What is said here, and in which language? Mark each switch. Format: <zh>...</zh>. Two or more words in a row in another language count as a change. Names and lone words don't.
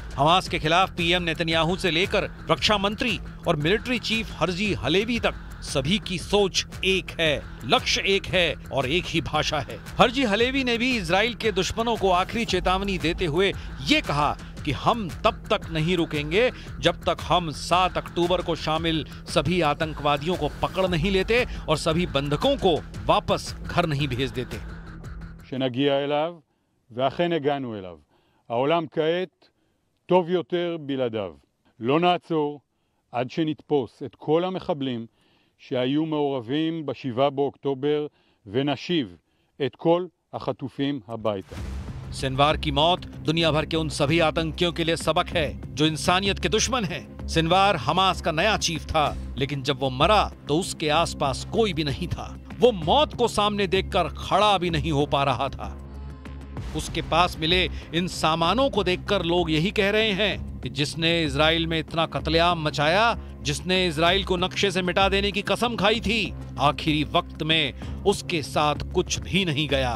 <hi>हमास के खिलाफ पीएम नेतन्याहू से लेकर रक्षा मंत्री और मिलिट्री चीफ हर्जी हलेवी तक सभी की सोच एक है, लक्ष्य एक है और एक ही भाषा है। हर्जी हलेवी ने भी इजराइल के दुश्मनों को आखिरी चेतावनी देते हुए ये कहा कि हम तब तक नहीं रुकेंगे जब तक हम 7 अक्टूबर को शामिल सभी आतंकवादियों को पकड़ नहीं लेते और सभी बंधकों को वापस घर नहीं भेज देते।</hi> <he>שנגיע אליו, ואכן הגענו אליו. העולם כעת טוב יותר בלעדיו. לא נעצור עד שנתפוס את כל המחבלים שהיו מעורבים ב7 באוקטובר ונשיב את כל החטופים הביתה.</he> <hi>सिनवार की मौत दुनिया भर के उन सभी आतंकियों के लिए सबक है जो इंसानियत के दुश्मन हैं। सिनवार हमास का नया चीफ था, लेकिन जब वो मरा तो उसके आसपास कोई भी नहीं था। वो मौत को सामने देखकर खड़ा भी नहीं हो पा रहा था। उसके पास मिले इन सामानों को देखकर लोग यही कह रहे हैं कि जिसने इजराइल में इतना कत्लेआम मचाया, जिसने इजराइल को नक्शे से मिटा देने की कसम खाई थी, आखिरी वक्त में उसके साथ कुछ भी नहीं गया।</hi>